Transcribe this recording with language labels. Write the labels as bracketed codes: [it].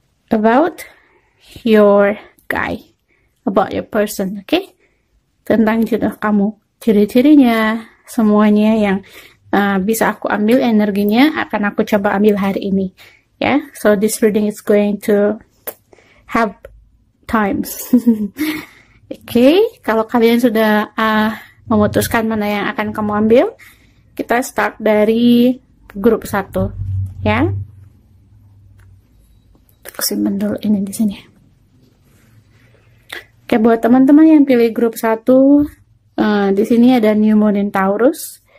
[en] About your guy, about your person, oke? [id] Tentang jodoh kamu, ciri-cirinya, semuanya yang bisa aku ambil energinya akan aku coba ambil hari ini. [en] Yeah, so this reading is going to have times. [id] Okay, kalau kalian sudah memutuskan mana yang akan kamu ambil, kita start dari grup 1, ya. Aku simpan dulu ini di sini. Oke, buat teman-teman yang pilih grup 1, di sini ada New Moon in Taurus.